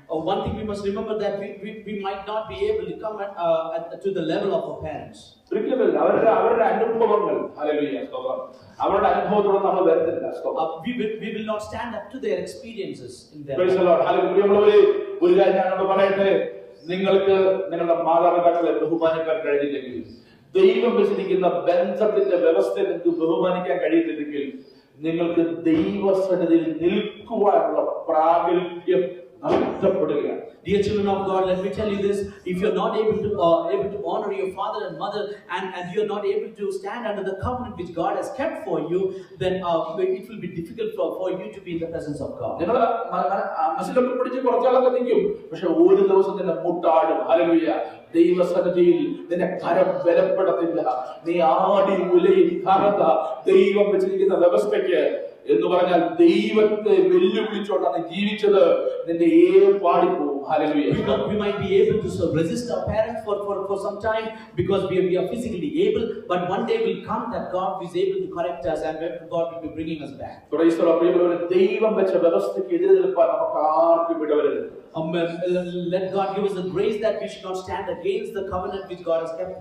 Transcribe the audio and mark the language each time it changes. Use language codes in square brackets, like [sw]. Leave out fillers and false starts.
[en] One thing we must remember that we might not be able to come to the level of our parents. [ml] ഒരിക്കലും അവരുടെ അനുഭവങ്ങൾ, hallelujah, സ്തോത്രം, അവരുടെ അനുഭവത്തോടെ നമ്മൾ വരത്തില്ല. [en] We will not stand up to their experiences in their praise the lord. Hallelujah. [ml] ഒരു കാര്യം ഞാനോട് പറയട്ടെ, നിങ്ങൾക്ക് നിങ്ങളുടെ മാതാപിതാക്കളെ ബഹുമാനിക്കാൻ കഴിഞ്ഞില്ലെങ്കിൽ, ദൈവം വെച്ചിരിക്കുന്ന ബന്ധത്തിന്റെ വ്യവസ്ഥ നിങ്ങൾക്ക് ബഹുമാനിക്കാൻ കഴിയുന്നില്ലെങ്കിൽ, നിങ്ങൾക്ക് ദൈവസന്നിധിയിൽ നിൽക്കുവാനുള്ള പ്രാഗൽഭ്യം നഷ്ടപ്പെടുകയാണ്. [en] Dear children of God, let me tell you this: if you're not able to honor your father and mother, and you're not able to stand under the covenant which God has kept for you, then it will be difficult for you to be in the presence of God. [ml] നിങ്ങൾ മനസ്സിലൊക്കെ പിടിച്ച് കുറച്ചാളൊക്കെ നിൽക്കും, പക്ഷെ ഒരു ദിവസം നിന്നെ മുട്ടാടും. Hallelujah. ദൈവസന്നിധിയിൽ നിന്നെ കരം ബലപ്പെടത്തില്ല. നീ ആടി ഉലയിൽ ദൈവം വെച്ചിരിക്കുന്ന വ്യവസ്ഥയ്ക്ക് എന്ന് പറഞ്ഞാൽ ദൈവത്തെ വെല്ലുവിളിച്ചോണ്ടാണ് ജീവിച്ചത്, നിന്റെ പാടിപ്പോവും. [en] We might be able to resist our parents for some time because we are physically able, but one day will come that God is able to correct us and God will be bringing us back. [ml] ദൈവം വെച്ച വ്യവസ്ഥയ്ക്ക് എതിരെ നിൽപ്പാൻ നമുക്ക് ആർക്കും ഇടവരരുത്. [en] Let God give us the grace that we should not stand against the covenant which God has kept.